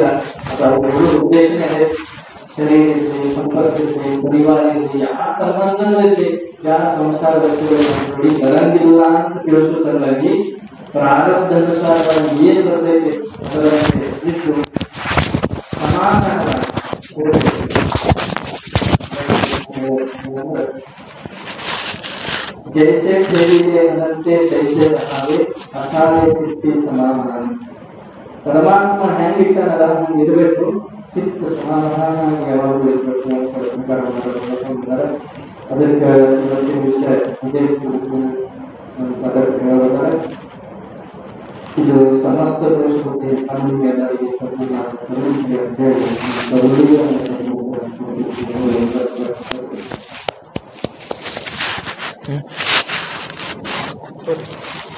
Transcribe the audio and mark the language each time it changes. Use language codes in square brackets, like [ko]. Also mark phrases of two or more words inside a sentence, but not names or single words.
[kn] ಅದು ಉದ್ದೇಶನೇ ಸರಿ ಇರಲಿ, ಸಂಪರ್ಕ ಇರಲಿ, ಪರಿವಾರ ಇರಲಿ, ಯಾವ ಸಂಬಂಧನೂ ಇರಲಿ, ಯಾವ ಸಂಸಾರ ವಸ್ತುಗಳು ನೋಡಿ ಬರಂಗಿಲ್ಲ ಅಂತ ತಿಳಿಸೋ ಸಲುವಾಗಿ ಪ್ರಾರಬ್ಧಾನುಸಾರ ಏನು ಬರ್ತೈತೆ ಅದರಂತೆ ಇಟ್ಟು ಸಮಾಧಾನ [mr] जैसे खेलिए अनंते तैसे रहावे असावे चित्ती समाधान. [kn] ಪರಮಾತ್ಮ ಹೆಂಗಿಟ್ಟನಲ್ಲ ಹಂಗೆ ಇರಬೇಕು, ಚಿತ್ತ ಸಮಾಧಾನ ಯಾವಾಗಲೂ ಇರಬೇಕು ಅಂತ ಅದಕ್ಕೆ ಇವತ್ತಿನ ವಿಷಯ ಇದೇ ಹೇಳ್ತಾರೆ. ಇದು ಸಮಸ್ತ ದೋಷ ಬುದ್ಧಿ ನಮಗೆಲ್ಲರಿಗೆ ಸದ್ಗುಣ ಕರುಣಿಸಿ ಅಂತ ಹೇಳಿ